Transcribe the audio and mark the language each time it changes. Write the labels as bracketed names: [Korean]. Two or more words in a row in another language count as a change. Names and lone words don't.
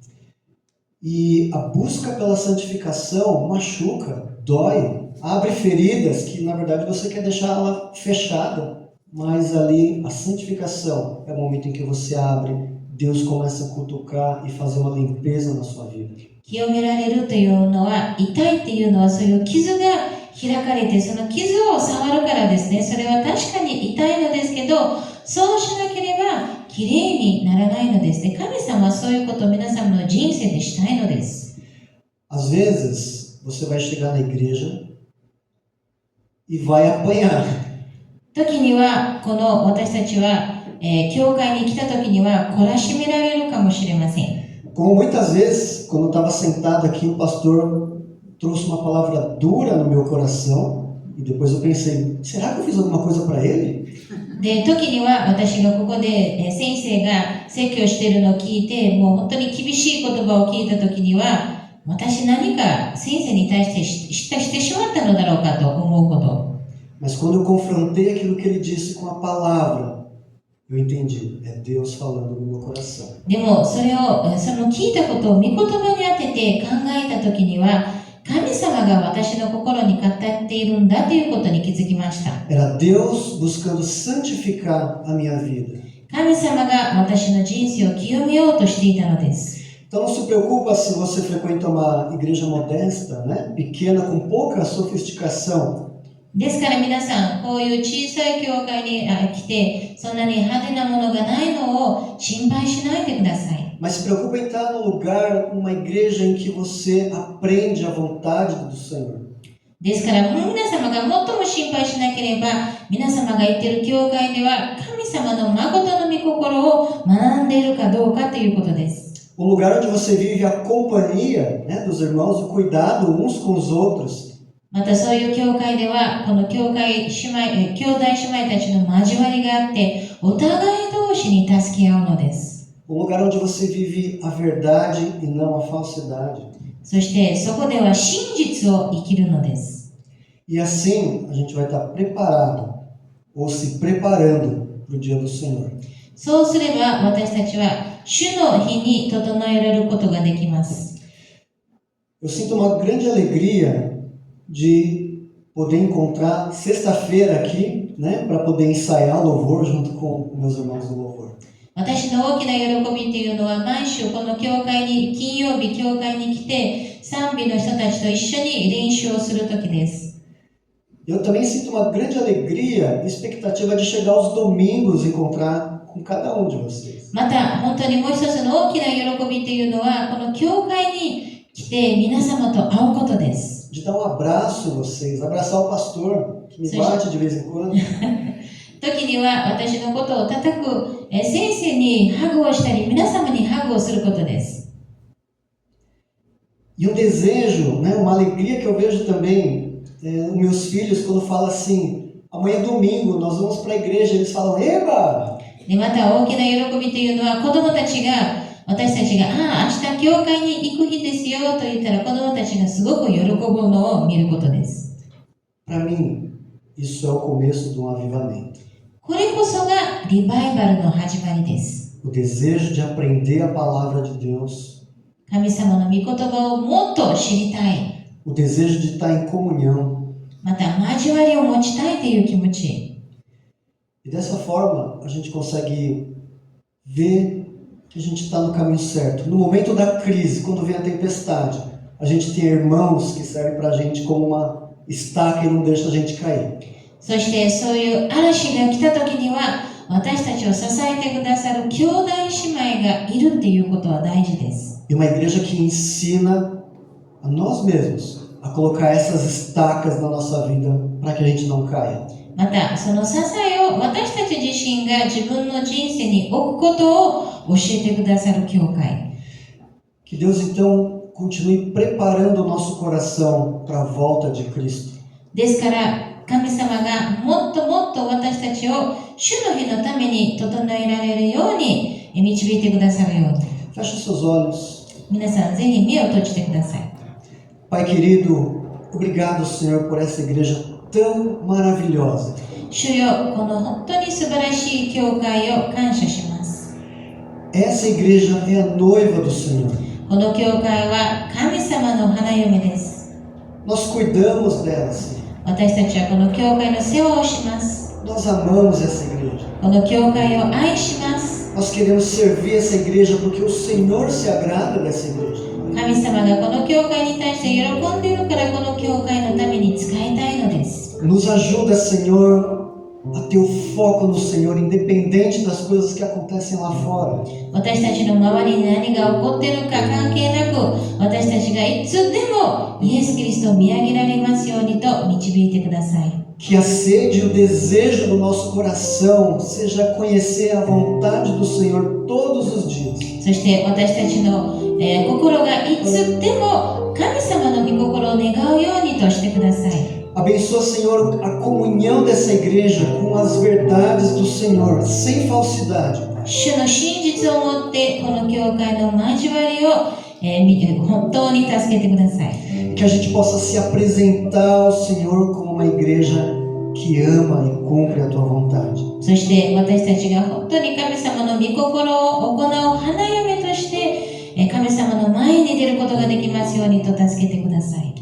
[Portuguese] E a busca pela santificação machuca, dói, abre feridas que na verdade você quer deixar ela fechada, mas ali a santificação é o momento em que você abre, Deus começa a cutucar e fazer uma limpeza na sua vida. [Japanese] 清められるというのは、痛いっていうのはそういう傷が開かれて、その傷を触るからですね。それは確かに痛いのですけど、そうしなければきれいにならないのですね。神様はそういうことを皆様の人生でしたいのです。 [Portuguese] Às vezes, você vai chegar na igreja e vai apanhar. [Japanese] 時には、この私たちは、教会に来た時には懲らしめられるかもしれません。 [Portuguese] Como muitas vezes, quando eu estava sentado aqui, o pastor trouxe uma palavra dura no meu coração e depois eu pensei, será que eu fiz alguma coisa para ele? [Japanese] で、時には私がここで先生が説教しているのを聞いて、もう本当に厳しい言葉を聞いた時には、私何か先生に対してしてしまったのだろうかと思うこと。 [Portuguese] Mas quando eu confrontei aquilo que ele disse com a palavra, eu entendi, é Deus falando no meu coração. [Japanese] でもその聞いたことを御言葉に当てて考えた時には、神様が私の心に語っているんだということに気づきました。 [Portuguese] Era Deus buscando santificar a minha vida. [Japanese] 神様が私の人生を清めようとしていたのです。 [Portuguese] Então não se preocupa se você frequenta uma igreja modesta, né? Pequena, com pouca sofisticação. [Japanese] ですから皆さん、こういう小さい教会に来て、そんなに派手なものがないのを心配しないでください。 [Portuguese] Mas se preocupa em estar num lugar, numa igreja em que você aprende a vontade do Senhor. [Japanese] ですから、皆様が最も心配しなければ、皆様が行っている教会では、神様の誠の御心を学んでいるかどうかということです。 [Portuguese] Um lugar onde você vive a companhia, né, dos irmãos, o cuidado uns com os outros. [Japanese] またそういう教会では、この兄弟姉妹たちの交わりがあって、お互い同士に助け合うのです。 [Portuguese] Lugar onde você vive a verdade e não a falsidade. [Japanese] そしてそこでは真実を生きるのです。 [Portuguese] E assim a gente vai estar preparado ou se preparando para o dia do Senhor. [Japanese] そうすれば私たちは主の日に整えられることができます。 [Portuguese] Eu sinto uma grande alegria de poder encontrar sexta-feira aqui, né, para poder ensaiar louvor junto com meus irmãos do louvor. [Japanese] 私の大きな喜びというのは毎週この教会に金曜日教会に来て賛美の人たちと一緒に練習をする時です。 [Portuguese] Eu também sinto uma grande alegria e expectativa de chegar aos domingos e encontrar com cada um de vocês. [Japanese] また本当にもう一つの大きな喜びというのはこの教会に来て皆様と会うことです。 [Portuguese] De dar abraço em vocês, abraçar o pastor que me bate de vez em quando. [Japanese] 時には私のことを叩く先生にハグをしたり皆様にハグをすることです。 [Portuguese] E um desejo, né, uma alegria que eu vejo também nos meus filhos quando fala assim, amanhã é domingo, nós vamos para a igreja, eles falam, eba! [Japanese] でまた大きな喜びというのは子供たちが私たちが明日教会に行く日ですよと言ったら子供たちがすごく喜ぶのを見ることです。 [Portuguese] Para mim, isso é o começo de um avivamento. [Japanese] これこそがリバイバルの始まりです。 [Portuguese] O desejo de aprender a palavra de Deus. [Japanese] 神様の御言葉をもっと知りたい。 [Portuguese] o desejo de estar em comunhão. [Japanese] また交わりを持ちたいという気持ち。 [Portuguese] E dessa forma, a gente consegue ver que a gente está no caminho certo. No momento da crise, quando vem a tempestade, a gente tem irmãos que servem para a gente como uma estaca e não deixa a gente cair. [Japanese] そしてそういう嵐が来た時には私たちを支えてくださる兄弟姉妹がいるっていうことは大事です。 [Portuguese] E uma igreja que ensina a nós mesmos a colocar essas estacas na nossa vida para que a gente não caia. [Japanese] またその支えを私たち自身が自分の人生に置くことを教えてくださる教会。 [Portuguese] Que Deus então continue preparando o nosso coração para a volta de Cristo. [Japanese] ですから神様がもっともっと私たちを主の日のために整えられるように導いてくださるように。 [Portuguese] Feche os seus olhos. [Japanese] 皆さんぜひ目を閉じてください。 [Portuguese] Pai querido, obrigado, Senhor, por essa igreja tão maravilhosa. [Japanese] 主よ、この本当に素晴らしい教会を感謝します。 [Portuguese] Essa igreja é a noiva do Senhor. [Japanese] この教会は神様の花嫁です。 [Portuguese] Nós cuidamos dela, Senhor. [Japanese] 私たちはこの教会の世話をします。 [Portuguese] Nós amamos essa igreja. [Japanese] この教会を愛します。 [Portuguese] Nós queremos servir essa igreja porque o Senhor se agrada dessa igreja. [Japanese] 神様がこの教会に対して喜んでいるからこの教会のために使いたいのです。 [Portuguese] Nos ajuda, Senhor, a ter o foco no Senhor, independente das coisas que acontecem lá fora. [Japanese] 私たちの周りに何が起こっているか関係なく、私たちがいつでもイエス・キリストを見上げられますようにと導いてください。 [Portuguese] Que a sede e o desejo do nosso coração seja conhecer a vontade do Senhor todos os dias. [Japanese] そして私たちの、心がいつでも神様の御心を願うようにとしてください。 [Portuguese] Abençoa, Senhor, a comunhão dessa igreja com as verdades do Senhor, sem falsidade. [Japanese] 主の真実をもってこの教会の交わりを、本当に助けてください。 [Portuguese] Que a gente possa se apresentar ao Senhor como uma igreja que ama e cumpre a tua vontade. [Japanese] そして私たちが本当に神様の御心を行う花嫁として神様の前に出ることができますようにと助けてください。